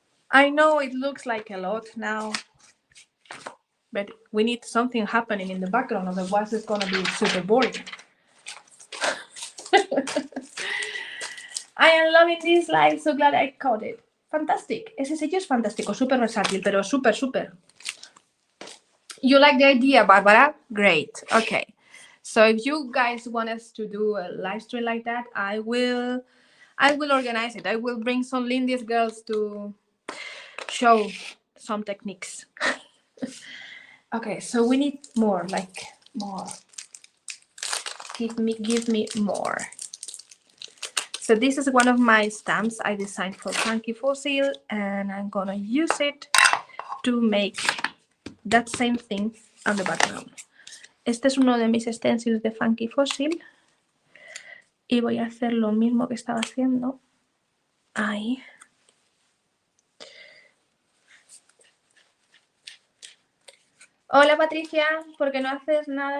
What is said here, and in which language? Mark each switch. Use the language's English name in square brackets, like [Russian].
[English] I know it looks like a lot now, but we need something happening in the background, otherwise it's gonna be super boring. I am loving this live, so glad I caught it. Fantastic. [Spanish] Ese sello es fantástico, súper versátil, pero súper. [English] You like the idea, Barbara? Great. Okay. So if you guys want us to do a live stream like that, I will organize it. I will bring some Lindy's girls to show some techniques. Okay, so we need more, like more. Give me more. So this is one of my stamps I designed for Funky Fossil, and I'm gonna use it to make that same thing on the background. [Spanish] Este es uno de mis stencils de Funky Fossil y voy a hacer lo mismo que estaba haciendo ahí. Hola Patricia, ¿por qué no haces nada?